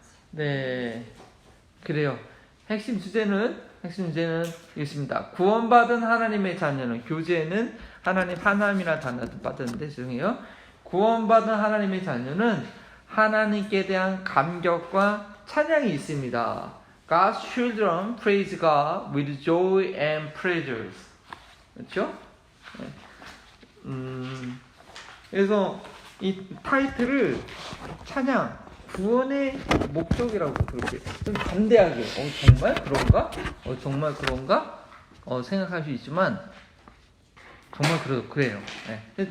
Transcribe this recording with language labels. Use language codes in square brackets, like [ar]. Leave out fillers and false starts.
[ko] 네, 그래요. 핵심 주제는 있습니다. 구원받은 하나님의 자녀는, 교재는 하나님 하나님이라는 단어도 빠졌는데 죄송해요. 구원받은 하나님의 자녀는 하나님께 대한 감격과 찬양이 있습니다. [en] God's children praise God with joy and pleasures. [ko] 그렇죠? 그래서 이 타이틀을 찬양, 구원의 목적이라고 그렇게 좀 담대하게 정말 그런가? 정말 그런가? 생각할 수 있지만 정말 그래요. 네.